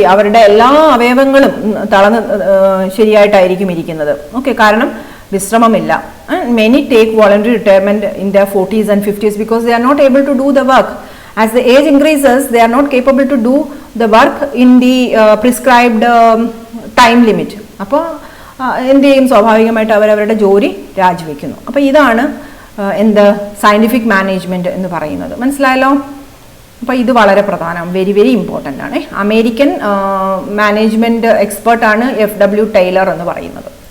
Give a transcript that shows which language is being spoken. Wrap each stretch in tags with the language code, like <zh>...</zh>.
<ml>അവരുടെ എല്ലാ അവയവങ്ങളും തളർന്ന് ശരിയായിട്ടായിരിക്കും ഇരിക്കുന്നത്. ഓക്കെ. കാരണം വിശ്രമമില്ല.</ml> <en>Many take voluntary retirement in their 40s and 50s because they are not able to do the work. As the age increases, they are not capable to do the work in the prescribed time limit.</en> <ml>അപ്പോൾ എന്ത് ചെയ്യും? സ്വാഭാവികമായിട്ട് അവരവരുടെ ജോലി രാജിവെക്കുന്നു. അപ്പോൾ ഇതാണ് എന്ത് scientific management എന്ന് പറയുന്നത്. മനസ്സിലായല്ലോ? അപ്പോൾ ഇത് വളരെ പ്രധാനം,</ml> <en>very very important</en> <ml>ആണ്. അമേരിക്കൻ മാനേജ്മെൻറ്റ് എക്സ്പേർട്ടാണ് FW ടൈലർ എന്ന് പറയുന്നത്.</ml>